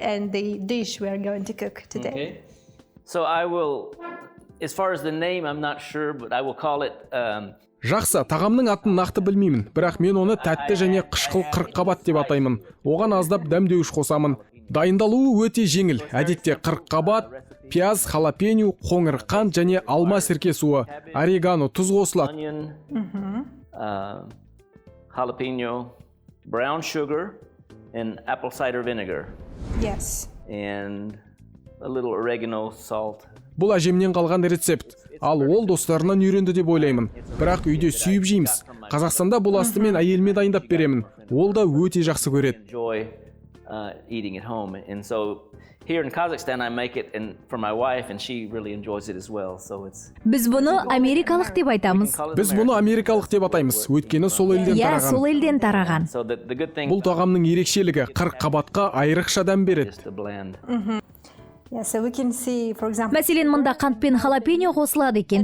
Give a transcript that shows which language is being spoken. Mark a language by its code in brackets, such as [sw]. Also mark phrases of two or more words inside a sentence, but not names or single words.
[kk] Жақсы, тағамның атын нақты білмеймін, бірақ мен оны тәтті және қышқыл-қырыққабат деп атаймын. Оған аздап дәмдеуіш қосамын. Дайындалуы өте жеңіл. Әдетте қырыққабат, пияз, халапеньо, қоңыр қант және алма сірке суы, орегано, тұз қосылады. [en] Jalapeno, brown sugar and apple cider vinegar. Yes. And a little oregano, salt. [kk] Бұл әжемнен қалған рецепт. Ал ол достарынан үйренді деп ойлаймын. Бірақ үйде сүйіп жейміз. Қазақстанда бұл асты мен әйеліме дайындап беремін. Ол да өте жақсы көреді. [en] Eating at home, and so here in Kazakhstan I make it and for my wife and she really enjoys it as well, so it's. [kk] Біз бұны америкалық деп айтамыз. Біз бұны америкалық деп атаймыз, өйткені сол елден тараған. Иә, сол елден тараған. Бұл тағамның ерекшелігі қырыққабатқа айрықша дәм береді. Мәселен, мұнда қант пен халапеньо қосылады екен.